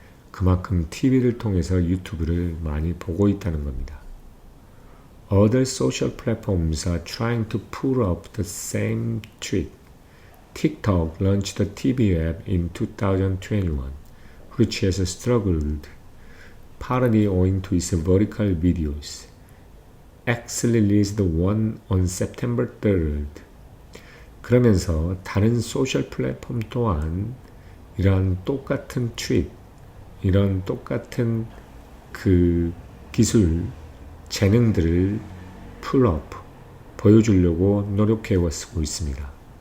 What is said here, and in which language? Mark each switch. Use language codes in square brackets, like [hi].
[ko] 그만큼 TV를 통해서 유튜브를 많이 보고 있다는 겁니다. [en] Other social platforms are trying to pull up the same trick. TikTok launched a TV app in 2021, which has struggled partly owing to its vertical videos. X released one on September 3rd. [ko] 그러면서 다른 소셜 플랫폼 또한 이런 똑같은 트윗, 이런 똑같은 그 기술, 재능들을 풀업, 보여주려고 노력해오고 있습니다.